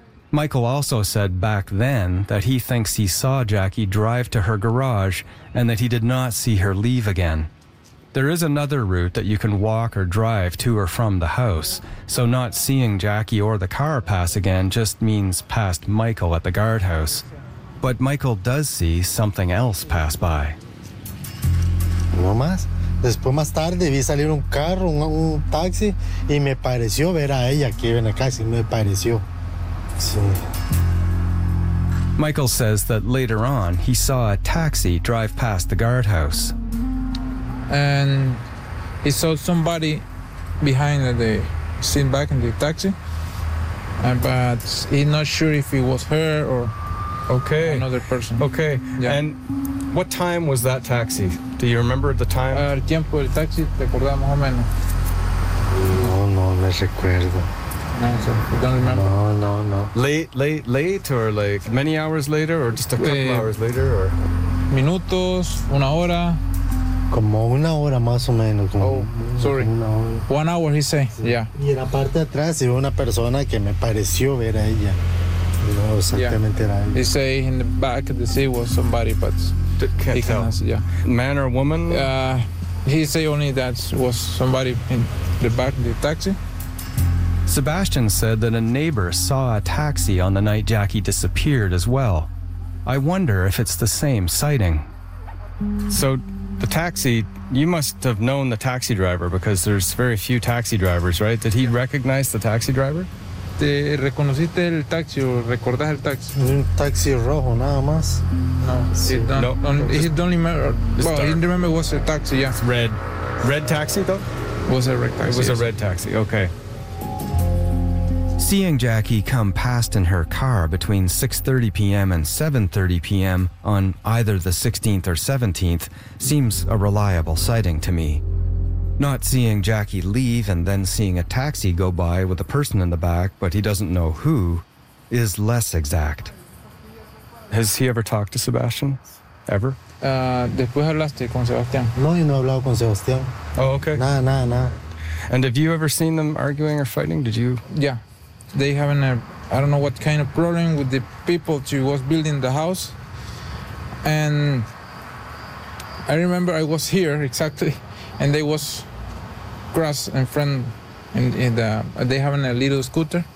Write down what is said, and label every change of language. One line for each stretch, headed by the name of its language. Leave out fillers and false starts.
English: Michael also said back then that he thinks he saw Jackie drive to her garage and that he did not see her leave again. There is another route that you can walk or drive to or from the house, so not seeing Jackie or the car pass again just means past Michael at the guardhouse. But Michael does see something else pass by.
Spanish: No más. Después más tarde vi salir un carro, un taxi, y me pareció ver a ella que iba en la casa, me pareció. Sí.
English: Michael says that later on he saw a taxi drive past the guardhouse. And he saw somebody behind the sitting back in the taxi, but he's not sure if it was her or okay. another person. Okay. Yeah. And what time was that taxi? Do you remember the time?
Spanish: El tiempo del taxi, ¿te acordás más o menos? No, me recuerdo.
English: No, don't remember. No. Late, or like many hours later, or just a couple hours later, or
Spanish: minutos, una hora. Como una hora más o menos. Como,
English: oh, sorry.
Spanish: Una hora.
English: 1 hour, he say.
Spanish: Sí.
English: Yeah.
Spanish: Y en la parte de atrás iba una persona que me pareció ver a ella. No exactamente
English: yeah.
Spanish: era ella.
English: He say in the back of the seat was somebody, but can't he tell. Can ask, yeah. Man or woman? He say only that was somebody in the back of the taxi. Sebastian said that a neighbor saw a taxi on the night Jackie disappeared as well. I wonder if it's the same sighting. So the taxi, you must have known the taxi driver because there's very few taxi drivers, right? Did he recognize the taxi driver?
Spanish: ¿Te reconociste el taxi o recordás el taxi? Un taxi rojo, nada más.
English: No, he don't remember. Well, he remember it was a taxi, yeah. It's red. Red taxi, though? It was a red taxi. It was a red taxi, okay. Seeing Jackie come past in her car between 6:30 p.m. and 7:30 p.m. on either the 16th or 17th seems a reliable sighting to me. Not seeing Jackie leave and then seeing a taxi go by with a person in the back, but he doesn't know who, is less exact. Has he ever talked to Sebastian? Ever?
Spanish: Después hablaste con Sebastián. No, yo no he hablado con Sebastián.
English: Oh, okay.
Spanish: Nada.
English: And have you ever seen them arguing or fighting? Did you? Yeah. They having a, I don't know what kind of problem with the people who was building the house. And I remember I was here exactly, and they was grass in front, they having a little scooter.